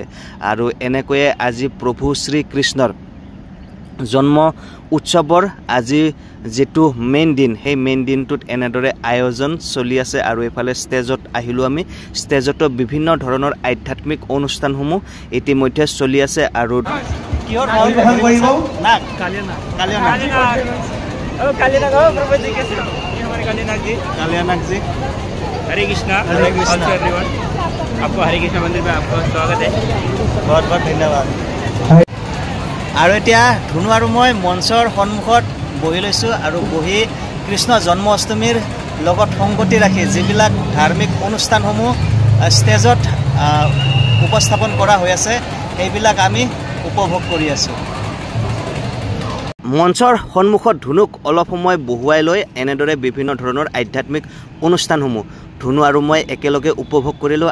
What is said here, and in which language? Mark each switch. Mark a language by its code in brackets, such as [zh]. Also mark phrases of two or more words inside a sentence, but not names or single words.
[as] আৰু এনেকৈয়ে আজি প্ৰভু শ্ৰীকৃষ্ণৰ জন্ম উৎসৱৰ আজি যেটো মেইন দিন, সেই মেইন দিনটোত এনেদৰে আয়োজন চলি আছে। আৰু এইফালে ষ্টেজত আহিলোঁ আমি, ষ্টেজতো বিভিন্ন ধৰণৰ আধ্যাত্মিক অনুষ্ঠানসমূহ ইতিমধ্যে চলি আছে। আৰু [hi] हरे कृष्णा एवरीवन, आपको हरे कृष्णा मंदिर में आपका स्वागत है, बहुत बहुत धन्यवाद। [as] আৰু এতিয়া ধুনু আৰু মই মঞ্চৰ সন্মুখত বহি লৈছোঁ আৰু বহি কৃষ্ণ জন্ম অষ্টমীৰ লগত সংগতি ৰাখি যিবিলাক ধাৰ্মিক অনুষ্ঠানসমূহ ষ্টেজত উপস্থাপন কৰা হৈ আছে সেইবিলাক আমি উপভোগ কৰি আছোঁ। মঞ্চৰ সন্মুখত ধুনুক অলপ সময় বহুৱাই লৈ এনেদৰে বিভিন্ন ধৰণৰ আধ্যাত্মিক অনুষ্ঠানসমূহ ধুনু আৰু মই একেলগে উপভোগ কৰিলোঁ।